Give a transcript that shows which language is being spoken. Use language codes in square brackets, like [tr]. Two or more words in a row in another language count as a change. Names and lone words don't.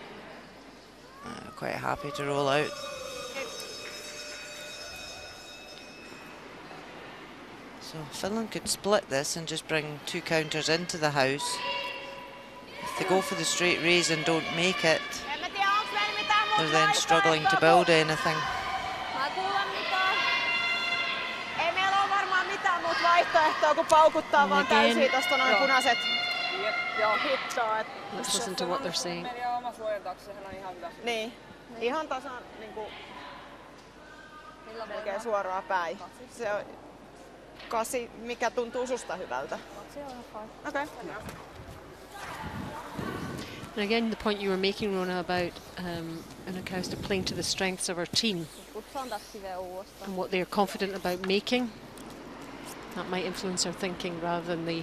[en] Quite happy to roll out. So Finland could split this and just bring 2 counters into the house. If they go for the straight raise and don't make it, they're then struggling to build anything. [fi] Ei meillä ole varmaan mitään muuta vaihtoehtoa kuin paukuttaa vaan täysiä tosta noin punaiset hittaa. [en] Let's listen to what they're saying. [fi] Niin, ihan tasan niinku melkein suoraan päin. Se on 8, mikä tuntuu susta hyvältä. [en] Okay. And again, the point you were making, Rona, about Anakausta playing to the strengths of our team and what they're confident about making, that might influence our thinking rather than the